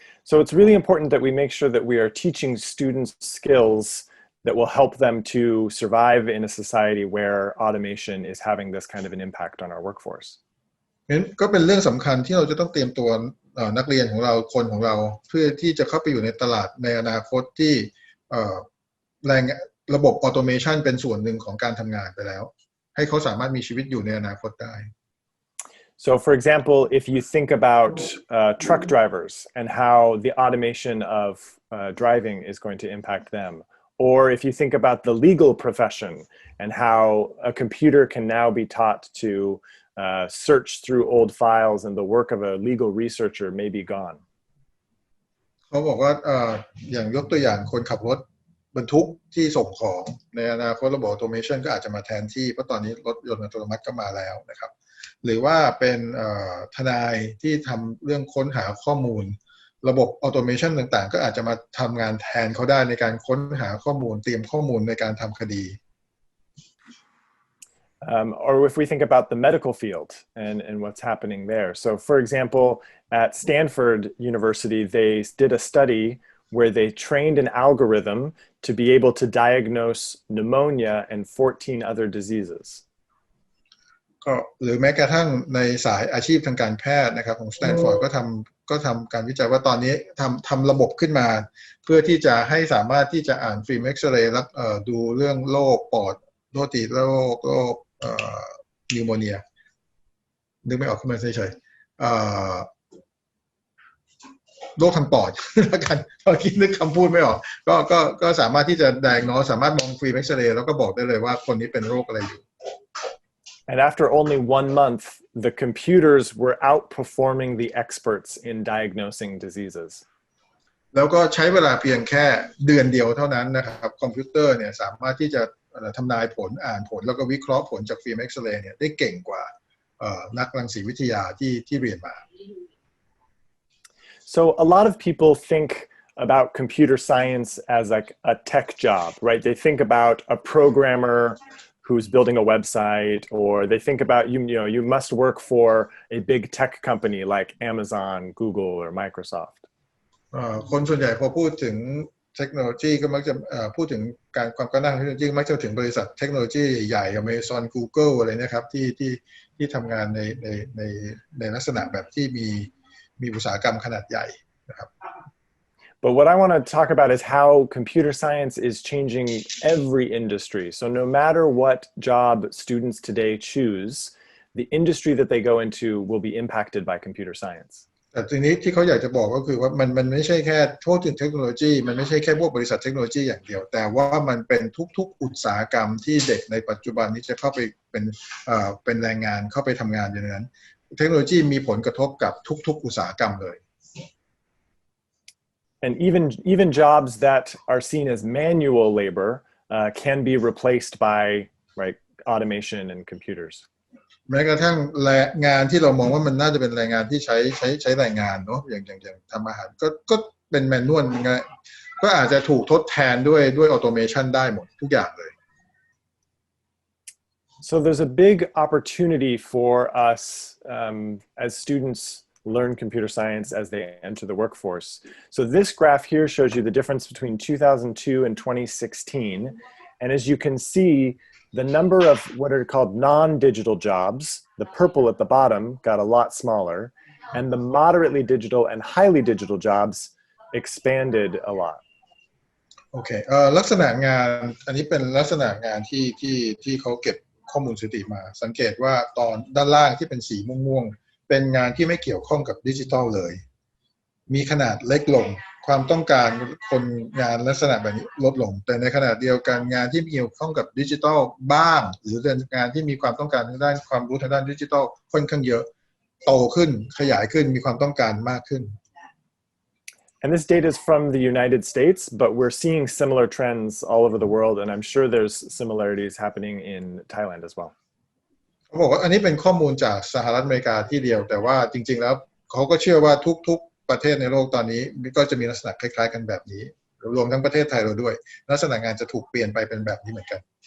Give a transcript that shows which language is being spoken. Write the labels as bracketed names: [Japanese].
[English] So it's really important that we make sure that we are teaching students skills that will help them to survive in a society where automation is having this kind of an impact on our workforce. [Thai] ก็เป็นเรื่องสำคัญที่เราจะต้องเตรียมตัวนักเรียนของเราคนของเราเพื่อที่จะเข้าไปอยู่ในตลาดในอนาคตที่ระบบ automation เป็นส่วนหนึ่งของการทำงานไปแล้วให้เขาสามารถมีชีวิตอยู่ในอนาคตได้ [English] So for example, if you think about truck drivers and how the automation of driving is going to impact them, or if you think about the legal profession and how a computer can now be taught to search through old files and the work of a legal researcher may be gone. [Thai] เขาบอกว่าอย่างยกตัวอย่างคนขับรถบรรทุกที่ส่งของในอนาคตระบบ automation ก็อาจจะมาแทนที่เพราะตอนนี้รถยนต์อัตโนมัติก็มาแล้วนะครับหรือว่าเป็นทนายที่ทำเรื่องค้นหาข้อมูลระบบ automation ต่างๆก็อาจจะมาทำงานแทนเขาได้ในการค้นหาข้อมูลเตรียมข้อมูลในการทำคดี [English] Or if we think about the medical field and what's happening there. So for example, at Stanford University, they did a study where they trained an algorithm to be able to diagnose pneumonia and 14 other diseases. [Thai] ก็หรือแม้กระทั่งในสายอาชีพทางการแพทย์นะครับของสแตนฟอร์ดก็ทำการวิจัยว่าตอนนี้ทำระบบขึ้นมาเพื่อที่จะให้สามารถที่จะอ่านฟิล์มเอ็กซเรย์แล้วดูเรื่องโรคปอดโรคนิวโมเนียนึกไม่ออกขึ้นมาเฉยๆโรคทางปอดแล้วกันเมื่อกี้นึกคำพูดไม่ออกก็สามารถที่จะdiagnoseสามารถมองฟิล์มเอ็กซเรย์แล้วก็บอกได้เลยว่าคนนี้เป็นโรคอะไรอยู่ [English] And after only 1 month, the computers were outperforming the experts in diagnosing diseases. [Thai] แล้วก็ใช้เวลาเพียงแค่เดือนเดียวเท่านั้นนะครับคอมพิวเตอร์เนี่ยสามารถที่จะทำนายผลอ่านผลแล้วก็วิเคราะห์ผลจากฟิล์มเอ็กซเรย์เนี่ยได้เก่งกว่านักรังสีวิทยาที่เรียนมา [English] So a lot of people think about computer science as like a tech job, right? They think about a programmer who's building a website, or they think about you must work for a big tech company like Amazon, Google, or Microsoft. [Thai] คนส่วนใหญ่พอพูดถึงเทคโนโลยีก็มักจะพูดถึงความก้าวหน้าทางเทคโนโลยีมักจะถึงบริษัทเทคโนโลยีใหญ่ Amazon Google อะไรนะครับที่ทำงานในลักษณะแบบที่มีอุตสาหกรรมขนาดใหญ่นะครับ [English] But what I want to talk about is how computer science is changing every industry. So no matter what job students today choose, the industry that they go into will be impacted by computer science. [Thai] แต่ทีนี้ที่เขาอยากจะบอกก็คือว่ามันไม่ใช่แค่โทษถึงเทคโนโลยีมันไม่ใช่แค่พวกบริษัทเทคโนโลยีอย่างเดียวแต่ว่ามันเป็นทุกๆอุตสาหกรรมที่เด็กในปัจจุบันนี้จะเข้าไปเป็นแรงงานเข้าไปทำงานอยู่ในนั้นเทคโนโลยีมีผลกระทบกับทุกๆอุตสาหกรรมเลย [English] And even jobs that are seen as manual labor can be replaced by automation and computers. [Thai] แม้กระทั่งงานที่เรามองว่ามันน่าจะเป็นแรงงานที่ใช้แรงงานเนาะอย่างทำอาหารก็เป็นแมนนวลก็อาจจะถูกทดแทนด้วยออโตเมชันได้หมดทุกอย่างเลย [English] So there's a big opportunity for us as students learn computer science as they enter the workforce. So this graph here shows you the difference between 2002 and 2016. And as you can see, the number of what are called non-digital jobs, the purple at the bottom, got a lot smaller, and the moderately digital and highly digital jobs expanded a lot. [Thai] โอเคลักษณะงานอันนี้เป็นลักษณะงานที่เขาเก็บข้อมูลสถิติมาสังเกตว่าตอนด้านล่างที่เป็นสีม่วงๆเป็นงานที่ไม่เกี่ยวข้องกับดิจิทัลเลยมีขนาดเล็กลงความต้องการคนงานลักษณะแบบนี้ลดลงแต่ในขณะเดียวกันงานที่เกี่ยวข้องกับดิจิทัลบ้างหรือเป็นงานที่มีความต้องการทางด้านความรู้ทางด้านดิจิทัลค่อนข้างเยอะโตขึ้นขยายขึ้นมีความต้องการมากขึ้น [English] And this data is from the United States, but we're seeing similar trends all over the world, and I'm sure there's similarities happening in Thailand as well. [Thai] เขาบอกว่าอันนี้เป็นข้อมูลจากสหรัฐอเมริกาที่เดียวแต่ว่าจริงๆแล้วเขาก็เชื่อว่าทุกๆประเทศในโลกตอนนี้ก็จะมีลักษณะคล้ายๆกันแบบนี้รวมทั้งประเทศไทยเราด้วยลักษณะงานจะถูกเปลี่ยนไปเป็นแบบนี้เหมือนกัน